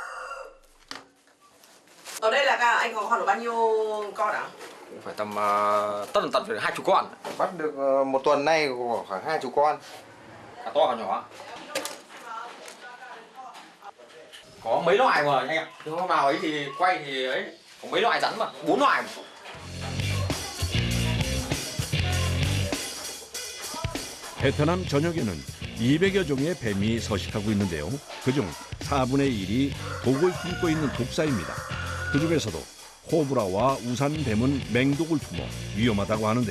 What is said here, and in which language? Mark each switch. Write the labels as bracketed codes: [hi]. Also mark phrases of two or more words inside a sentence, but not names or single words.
[vi] Ở đây là anh có khoảng được bao nhiêu con ạ? Phải tầm tận phải 20 con. Bắt được một tuần nay có khoảng 20 con. Cả to cả nhỏ. Có mấy loại mà anh ạ. Hôm nào ấy thì quay thì ấy có mấy loại rắn mà, 4 loại. [ko] 베트남 전역에는 200여 종의 뱀이 서식하고 있는데요. 그중 4분의 1이 독을 품고 있는 독사입니다. 그중에서도 코브라와 우산뱀은 맹독을 품어 위험하다고 하는데요.